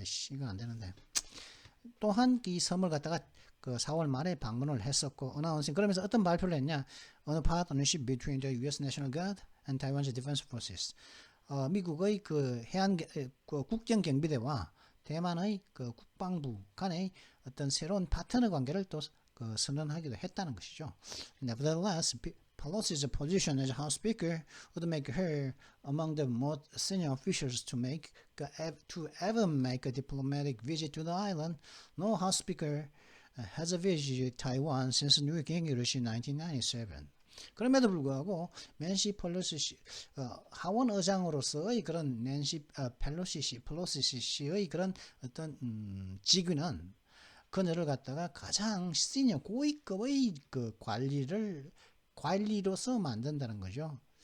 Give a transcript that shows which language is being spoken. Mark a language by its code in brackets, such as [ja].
[ko] 이거 안 되는데 또한 이 섬을 갖다가 그 4월 말에 방문을 했었고 그러면서 어떤 발표를 했냐? [en] On a partnership between the U.S. National Guard and Taiwan's Defense Forces. [ko] 미국의 그 그 국정 경비대와 대만의 그 국방부 간의 어떤 새로운 파트너 관계를 또 그 선언하기도 했다는 것이죠. [en] Nevertheless, Pelosi's position as House Speaker would make her among the most senior officials to ever make a diplomatic visit to the island. No House Speaker has visited Taiwan since New English in 1997. [ko] 그럼에도 불구하고 낸시 펠로시 하원 의장으로서의 그런 펠로시 씨의 그런 어떤 직위는 그녀를 갖다가 가장 시니어 고위급의 그 관리로서 만든다는 거죠.